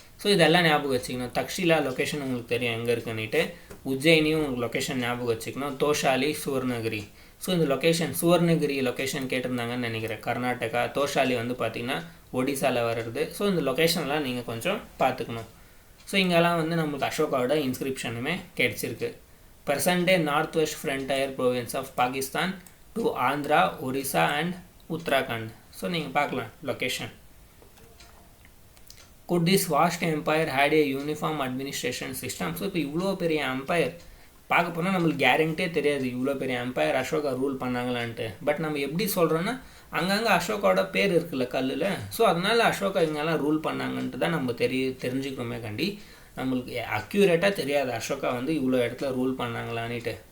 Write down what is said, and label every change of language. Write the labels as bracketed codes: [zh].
[ta] So இதெல்லாம் ஞாபகம் வச்சுக்கணும். தக்ஷிலா லொக்கேஷன் உங்களுக்கு தெரியும் எங்கே இருக்குன்னுட்டு, உஜ்ஜயினியும் உங்களுக்கு லொக்கேஷன் ஞாபகம் வச்சுக்கணும், தோஷாலி, சுவர்ணகிரி. ஸோ இந்த லொக்கேஷன், சுவர்ணகிரி லொக்கேஷன் கேட்டிருந்தாங்கன்னு நினைக்கிறேன், கர்நாடகா. தோஷாலி வந்து பார்த்திங்கன்னா ஒடிசாவில் வருது. ஸோ இந்த லொக்கேஷன்லாம் நீங்கள் கொஞ்சம் பார்த்துக்கணும். ஸோ இங்கெல்லாம் வந்து நம்மளுக்கு அசோகாவோட இன்ஸ்கிரிப்ஷனுமே கிடச்சிருக்கு. [en] present-day northwest frontier province of Pakistan to Andhra, Orissa and Uttarakhand. [ta] So நீங்கள் பார்க்கலாம் location. [en] could this vast empire had a uniform administration system? [ta] So இப்போ இவ்வளோ பெரிய எம்பையர் பார்க்க போனால் நம்மளுக்கு கேரண்டியே தெரியாது இவ்வளோ பெரிய எம்பையர் அசோகா ரூல் பண்ணாங்களான்ட்டு. பட் நம்ம எப்படி சொல்கிறோன்னா அங்கங்கே அசோகாவோட பேர் இருக்குல்ல கல்லில், ஸோ அதனால் அசோகா இங்கெல்லாம் ரூல் பண்ணாங்கன்ட்டு தான் நம்ம தெரிஞ்சுக்கிறோமே கண்டி. நம்மளுக்கு அக்யூரேட்டாக தெரியாது அசோகா வந்து இவ்வளோ இடத்துல ரூல் பண்ணாங்களான்ட்டு.